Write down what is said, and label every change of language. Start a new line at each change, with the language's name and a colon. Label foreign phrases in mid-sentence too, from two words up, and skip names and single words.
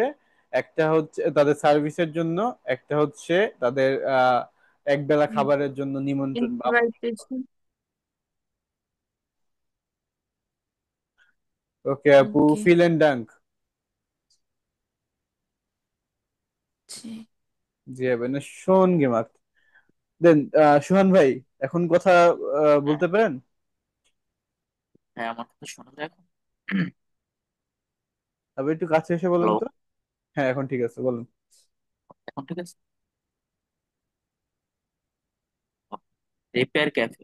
Bangla: একটা হচ্ছে তাদের সার্ভিসের জন্য, একটা হচ্ছে তাদের একবেলা খাবারের জন্য নিমন্ত্রণ বা আমন্ত্রণ করা। invitation। ওকে আপু, ওকে। ফিল এন্ড ডাঙ্ক।
German: Sie haben schon gemacht.
Bangla: দেন সুহান ভাই, এখন কথা হ্যাঁ বলতে পারেন? হ্যাঁ, আমার কথা শোনা যায় এখন? তবে একটু কাছে এসে বলেন হ্যালো, তো। হ্যাঁ, এখন ঠিক আছে, বলুন। এখন ঠিক আছে? রিপেয়ার ক্যাফে,